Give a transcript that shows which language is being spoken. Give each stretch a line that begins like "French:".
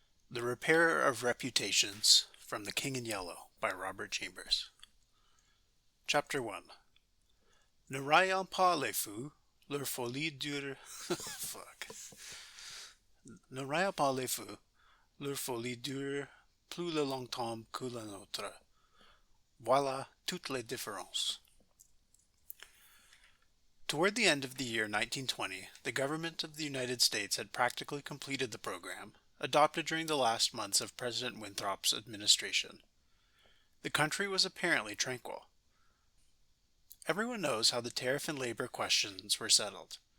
English: The Repairer of Reputations from The King in Yellow by Robert Chambers. Chapter 1.
French: Ne raillent pas les fous, leur folie dure...
English: Fuck.
French: Ne raillent pas les fous, leur folie dure plus longtemps que la nôtre. Voilà toutes les différences.
English: Toward the end of the year 1920, the government of the United States had practically completed the program, adopted during the last months of President Winthrop's administration. The country was apparently tranquil. Everyone knows how the tariff and labor questions were settled.